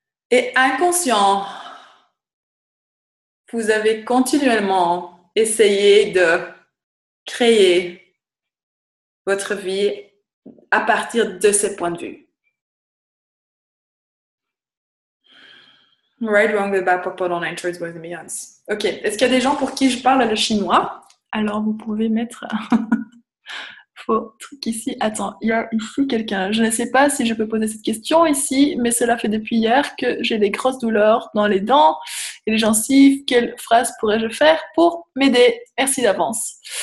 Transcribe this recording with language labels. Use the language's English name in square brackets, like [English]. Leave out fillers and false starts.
[French] Et inconscient, vous avez continuellement essayé de créer votre vie à partir de ces points de vue. [English] Right, wrong, good, bad, POC, POD, all night, shorts, boys and beyonds. [French] Ok, est-ce qu'il y a des gens pour qui je parle le chinois? Alors, vous pouvez mettre faux truc ici. Attends, il y a ici quelqu'un. Je ne sais pas si je peux poser cette question ici, mais cela fait depuis hier que j'ai des grosses douleurs dans les dents et les gencives. Quelle phrase pourrais-je faire pour m'aider? Merci d'avance.